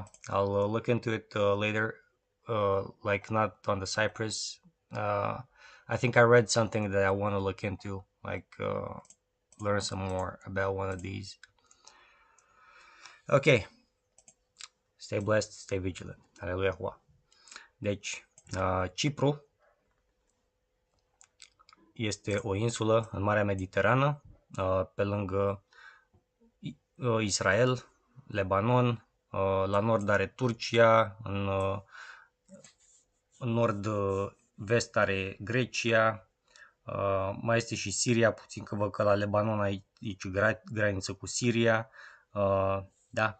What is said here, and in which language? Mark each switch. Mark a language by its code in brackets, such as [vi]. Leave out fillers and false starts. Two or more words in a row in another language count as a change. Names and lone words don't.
[en] I'll look into it later, like not on the Cyprus. I think I read something that I want to look into, like learn some more about one of these. Okay, stay blessed, stay vigilant. [ro] Aleluia. Deci, Cipru este o insulă în Marea Mediterană, pe lângă Israel, Lebanon, la nord are Turcia, în nord-vest are Grecia, mai este și Siria, puțin că văd că la Lebanon aici graniță cu Siria, da.